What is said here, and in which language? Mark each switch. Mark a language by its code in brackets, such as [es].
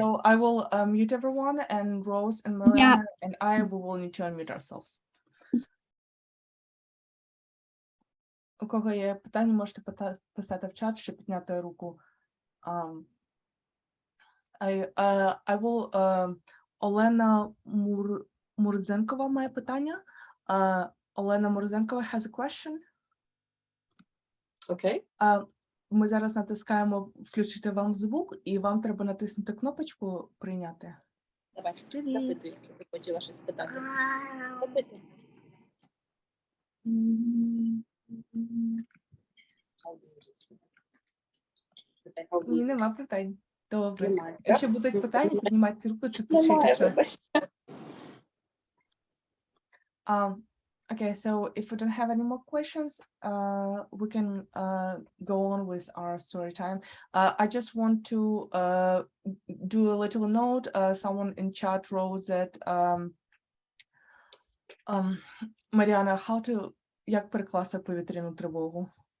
[en] So I will mute everyone, and Rose and Mariana and I will need to unmute ourselves. [uk] У кого є питання, можете писати в чат, чи підняти руку. [en] I will, [uk] Олена Мурзенкова має питання. [en] Олена Мурзенкова has a question. Okay. [uk] Ми зараз натискаємо включити вам звук, і вам треба натиснути кнопочку прийняти. Давай, запитуй, якщо ти хотіла щось спитати. Запитуй. Ні, нема питань. Добре. Немає, так? Якщо будуть питання, піднімайте руку чи пишіть чат. [en] Okay, so if we don't have any more questions, we can go on with our story time. I just want to do a little note. Someone in chat wrote that Mariana, [uk] як перекласти повітряну тривогу?